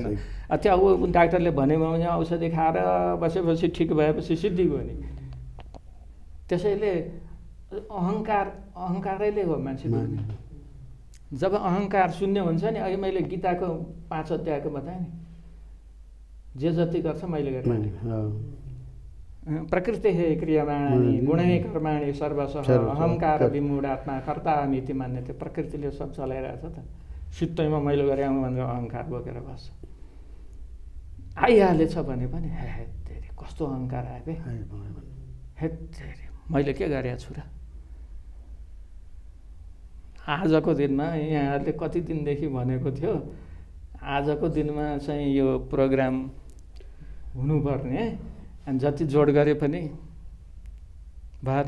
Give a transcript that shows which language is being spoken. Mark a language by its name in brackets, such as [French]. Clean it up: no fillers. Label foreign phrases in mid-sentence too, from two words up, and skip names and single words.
[Nepali] त्यहाँ डाक्टरले भनेको भने औषधि खाएर बसेपछि ठिक भएपछि सिद्धि भयो नि। त्यसैले अहङ्कारैले हो मान्छे दुख्ने। जब अहङ्कार शून्य हुन्छ नि, अघि मैले गीताको 5 अध्यायको बताएँ नि, जे जति गर्छ मैले गरेँ। [Sanskrit] प्रकृति हे क्रियमाणानि गुणै कर्माणि सर्वशः अहङ्कार विमूढात्मा कर्तामिति मान्ने। [Nepali] त्यो प्रकृतिले सब चलाइरहेछ त, सित्तैमा मैले गरेँ भनेर अहङ्कार बोकेर बस्छ। आइहालेछ भने पनि हे तेरि कस्तो अहङ्कार आयो बे, हे तेरि मैले के गरेको छु र? आजको दिनमा यहाँहरूले कति दिनदेखि भनेको थियो आजको दिनमा चाहिँ यो प्रोग्राम हुनुपर्ने, अनि जति जोड गरे पनि भएन।